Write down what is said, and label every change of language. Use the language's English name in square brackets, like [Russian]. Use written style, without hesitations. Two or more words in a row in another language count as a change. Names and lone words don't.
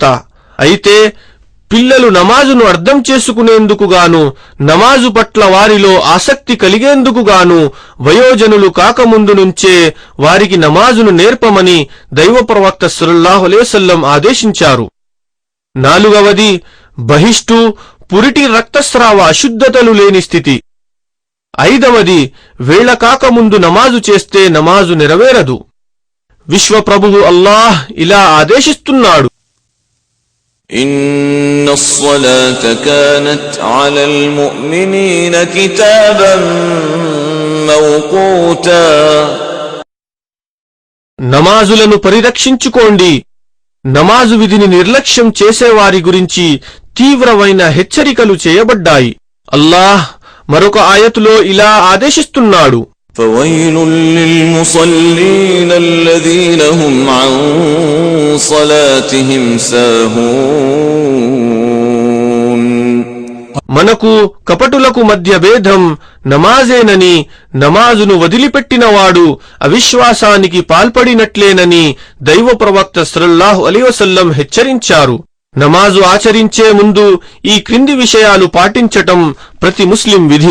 [Telugu] అయితే పిల్లలు నమాజును అర్థం చేసుకునేందుకుగాను, నమాజు పట్ల వారిలో ఆసక్తి కలిగేందుకుగాను వయోజనులు కాకముందు నుంచే వారికి నమాజును నేర్పమని దైవ ప్రవక్త [Arabic] صلى الله عليه وسلم [Telugu] ఆదేశించారు. నాలుగవది బహిష్టు, పురిటి రక్తస్రావ అశుద్ధతలు లేని స్థితి. ఐదవది వేళ కాకముందు నమాజు చేస్తే నమాజు నెరవేరదు. విశ్వప్రభువు అల్లాహ్ ఇలా ఆదేశిస్తున్నాడు: [Arabic] إن الصلاة كانت على المؤمنين كتابا موقوتا. [Telugu] నమాజులను పరిరక్షించుకోండి. నమాజు విధిని నిర్లక్ష్యం చేసేవారి గురించి తీవ్రమైన హెచ్చరికలు చేయబడ్డాయి. అల్లాహ్ మరొక ఆయతులో ఇలా ఆదేశిస్తున్నాడు: [Arabic] فويل للمصلين الذين هم عن صلاتهم ساهون. [Telugu] మనకు కపటులకు మధ్య భేదం నమాజేనని, నమాజును వదిలిపెట్టినవాడు అవిశ్వాసానికి పాల్పడినట్లేనని దైవ ప్రవక్త [Arabic] صلى الله عليه وسلم [Telugu] హెచ్చరించారు. నమాజు ఆచరించే ముందు ఈ క్రింది విషయాలు పాటించటం ప్రతి ముస్లిం విధి.